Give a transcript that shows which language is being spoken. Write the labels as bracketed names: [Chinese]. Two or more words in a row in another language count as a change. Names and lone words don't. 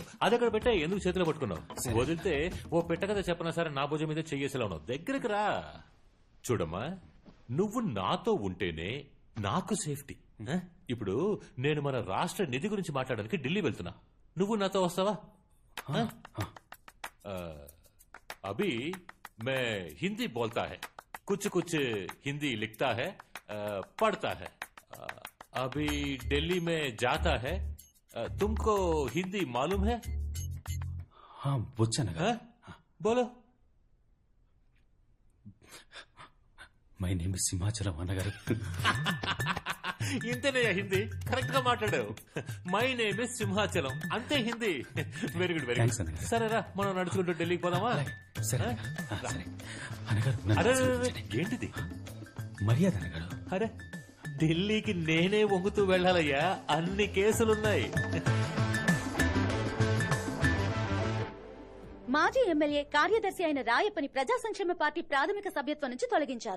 [Telugu] అది అక్కడ పెట్టా, ఎందుకు చేతిలో పట్టుకున్నావు? వదిలితే ఓ పెట్ట కదా చెప్పనా సరే నా భుజం మీద చెయ్యేసేలా ఉన్నావు. దగ్గరికి రా. చూడమ్మా, నువ్వు నాతో ఉంటేనే నాకు సేఫ్టీ. ఇప్పుడు నేను మన రాష్ట్ర నిధి గురించి మాట్లాడడానికి ఢిల్లీ వెళ్తున్నా. నువ్వు నాతో వస్తావా? [Hindi] అభి मैं हिंदी बोलता है, कुछ कुछ हिंदी लिखता है, पढ़ता है. अभी दिल्ली में जाता है, तुमको हिंदी मालूम है? [Telugu] వచ్చు అన్నగారు. [Hindi] बोलो. [English] My name సింహాచలం అన్నగారు. [Telugu] ఇంతేనయ్యా హిందీ, కరెక్ట్ గా మాట్లాడావు. [English] My name is సింహాచలం, [Telugu] అంతే హిందీ. [English] Very good, very Thanks గుడ్. [Telugu] అన్నగారు. సరేరా, మనం నడుచుకుంటూ ఢిల్లీకి పోదామా? సరే సరే అన్నగారు నన్ను అరే ఆశీర్వదించండి. ఏంటిది మర్యాద అన్నగారు. అరే ఢిల్లీకి నేనే వంగుతూ వెళ్ళాలయ్యా, అన్ని కేసులున్నాయి. మాజీ ఎమ్మెల్యే కార్యదర్శి అయిన రాయప్పని ప్రజా సంక్షేమ పార్టీ ప్రాథమిక సభ్యత్వం నుంచి తొలగించారు.